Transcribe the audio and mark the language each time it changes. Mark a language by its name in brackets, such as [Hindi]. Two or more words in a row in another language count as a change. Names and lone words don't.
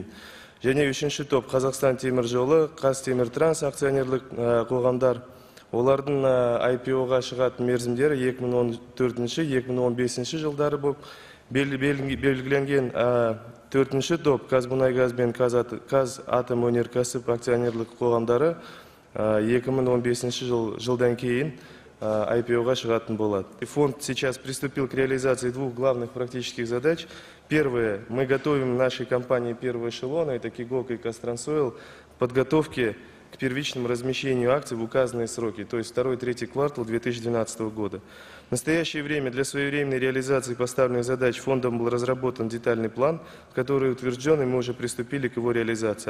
[Kazakh] Және үшінші топ Қазақстан темір жолы, Қазтеміртранс акционерлік қоғамдар, олардың IPO-ға шығатын мерзімдері 2014-2015 жылдары болып белгіленген. Төртінші топ Қазмұнайгаз бен Қазатомөнеркәсіп акционерлік қоғамдары 2015 жылдан кейін IPO-ға шығатын болады. [Russian] Фонд сейчас приступил к реализации двух главных практических задач. Первое, мы готовим нашей компании первого эшелона, это Кигок и Қазтрансойл, подготовки к первичному размещению акций в указанные сроки, то есть 2-3 квартал 2012 года. В настоящее время для своевременной реализации поставленных задач фондом был разработан детальный план, который утвержден, и мы уже приступили к его реализации.